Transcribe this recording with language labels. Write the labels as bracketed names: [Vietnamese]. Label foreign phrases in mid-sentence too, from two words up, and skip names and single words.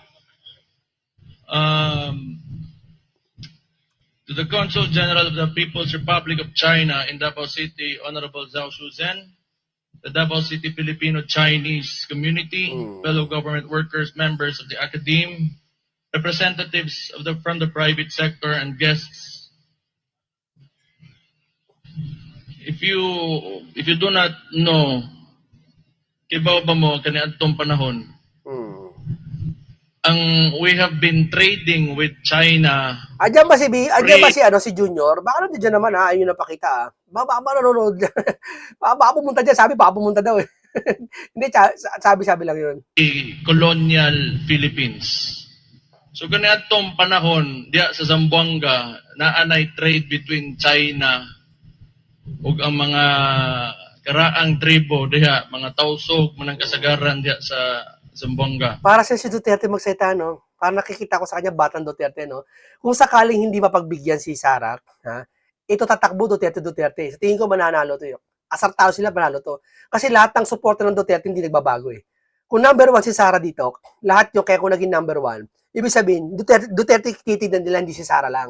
[English] To the Consul General of the People's Republic of China in Davao City, Honorable Zhao Shuzhen, the Davao City Filipino-Chinese community, fellow government workers, members of the academe, representatives of from the private sector, and guests. If you do not know, [Cebuano] kibaw ba mo kaniadtong panahon, [English] we have been trading with China. [Filipino] Andiyan ba si Junior? Baka nandiyan naman ha, ayun napakita. Baka manonood. Baka pumunta diyan, sabi baka pumunta daw eh. Hindi, sabi lang yun. [Cebuano] Colonial Philippines. So kaniadtong panahon diya sa Zamboanga naanay [English] trade between China [Cebuano] ug ang mga karaang tribo diha, mga Tausug, manang kasagaran diya sa Zamboanga. [Filipino] Para si Duterte magsalita, no? Para nakikita ko sa kanya, batang Duterte, no? Kung sakaling hindi mapagbigyan si Sara, ha? Ito tatakbo Duterte. Sa tingin ko mananalo to yun. Asar tao sila, manalo to. Kasi lahat ng suporta ng Duterte hindi nagbabago eh. Kung number 1 si Sara dito, lahat yung kaya kung naging number 1, ibig sabihin, Duterte titignan nila hindi si Sara lang.